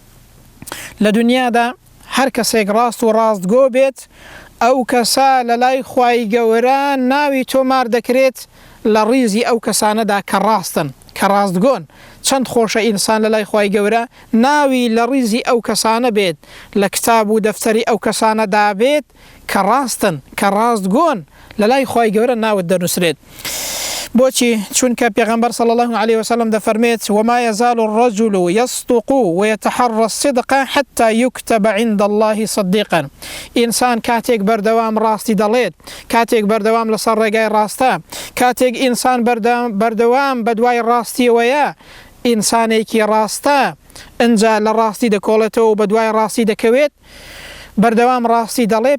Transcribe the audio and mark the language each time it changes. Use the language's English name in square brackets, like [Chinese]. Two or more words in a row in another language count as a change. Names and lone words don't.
[Central Kurdish] لە دنیادا هەر کەسێک ڕاست و ڕاستگۆ بێت، ئەو کەسە لە لای خوای گەورە ناوی تۆمار دەکرێت لە ڕیزی ئەو کەسانەدا کە ڕاستن، کە ڕاستگۆن. چەند خۆشە ئینسان لە لای خوای گەورە ناوی لە ڕیزی ئەو کەسانە بێت، لە کتاب و دەفتەری ئەو کەسانەدا بێت کە ڕاستن، کە ڕاستگۆن، لە لای خوای گەورە ناوت دەنووسرێت. بۆچی؟ چونکە پێغەمبەر [Arabic] صلی الله عليه وسلم دەفەرمێت وما يزال الرجل يصدق ويتحرى الصدق حتى يكتب عند الله صديقا. [Central Kurdish] ئینسان کاتێک بەردەوام ڕاستی دەڵێت، کاتێک بەردەوام لەسەر ڕێگای ڕاستە، کاتێک ئینسان بەردەوام بە دوای ڕاستیەوەیە، ئینسانێکی ڕاستە، ئەنجا لە ڕاستی دەکۆڵێتەوە و بە دوای ڕاستی دەکەوێت، بەردەوام ڕاستی دەڵێ.